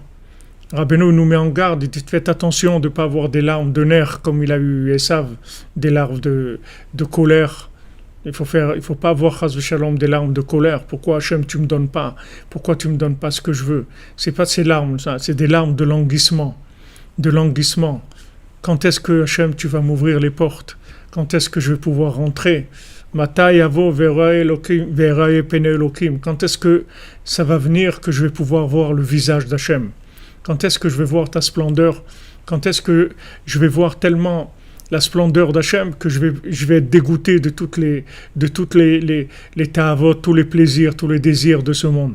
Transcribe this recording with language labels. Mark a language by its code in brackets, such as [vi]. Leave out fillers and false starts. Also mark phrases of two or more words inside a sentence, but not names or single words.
[fr] Rabbeinu nous met en garde, il dit faites attention de ne pas avoir des larmes de nerfs comme il a eu Esav, des larmes de colère. Il faut pas avoir [he] חס ושלום [fr] des larmes de colère. Pourquoi Hachem tu me donnes pas? Pourquoi tu me donnes pas ce que je veux? C'est pas ces larmes, ça, c'est des larmes de languissement, Quand est-ce que Hachem tu vas m'ouvrir les portes? Quand est-ce que je vais pouvoir rentrer? [he] מתי יבוא ואראה פני אלהים. [fr] Quand est-ce que ça va venir que je vais pouvoir voir le visage d'Hachem? Quand est-ce que je vais voir ta splendeur? Quand est-ce que je vais voir tellement la splendeur d'Hachem que je vais être dégoûté de toutes les ta'avot, tous les plaisirs, tous les désirs de ce monde?